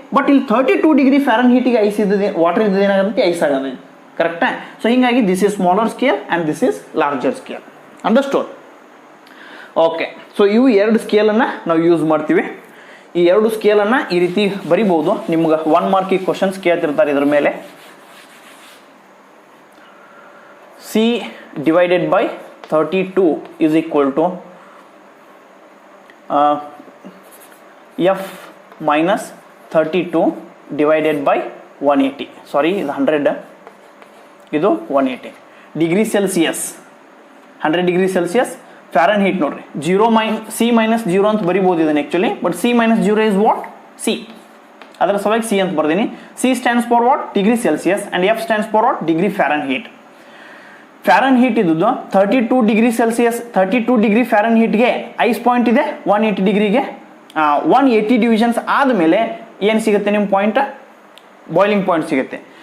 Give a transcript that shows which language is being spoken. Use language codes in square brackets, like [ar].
[kn] But ಇಲ್ಲಿ 32 degree ಫ್ಯಾರನ್ ಹೀಟಿಗೆ ice ಇದ್ದದೆ, water ಇದ್ದದ್ದು ಏನಾಗತ್ತೆ? ಐಸ್ ಆಗತೈತಿ. ಕರೆಕ್ಟಾ? [en] So ಹೀಗಾಗಿ this is smaller scale and this is larger scale. Understood? [kn] Okay, so ಇವು 2 ಸ್ಕೇಲನ್ನು ನಾವು ಯೂಸ್ ಮಾಡ್ತೀವಿ. ಈ 2 ಸ್ಕೇಲನ್ನು ಈ ರೀತಿ ಬರಿಬೋದು. ನಿಮ್ಗೆ 1 ಮಾರ್ಕಿಗೆ ಕ್ವಶನ್ಸ್ ಕೇಳ್ತಿರ್ತಾರೆ ಇದ್ರ ಮೇಲೆ. [en] C divided by 32 is equal to F minus 32 divided by 180. [kn] Sorry, ಇದು 100, ಇದು 180 degree Celsius. 100 degree Celsius ಫ್ಯಾರನ್ heat ನೋಡ್ರಿ. [en] C minus 0 [kn] ಅಂತ ಬರಿಬೋದು ಇದನ್ನು actually. [en] But C minus 0 is what? C. [kn] ಅದರ ಸಲುವಾಗಿ C ಅಂತ ಬರ್ದೀನಿ. [en] C stands for what? Degree Celsius and F stands for what? Degree Fahrenheit. [kn] ಫ್ಯಾರನ್ heat ಇದ್ದು 32 degree Celsius, 32 degree ಫ್ಯಾರನ್ ಹೀಟ್ಗೆ ice point ಇದೆ. 180 ಡಿಗ್ರಿಗೆ 180 ಡಿವಿಷನ್ಸ್ ಆದಮೇಲೆ ಏನು ಸಿಗುತ್ತೆ ನಿಮ್ಮ ಪಾಯಿಂಟ್? ಬಾಯ್ಲಿಂಗ್ ಪಾಯಿಂಟ್ ಸಿಗುತ್ತೆ.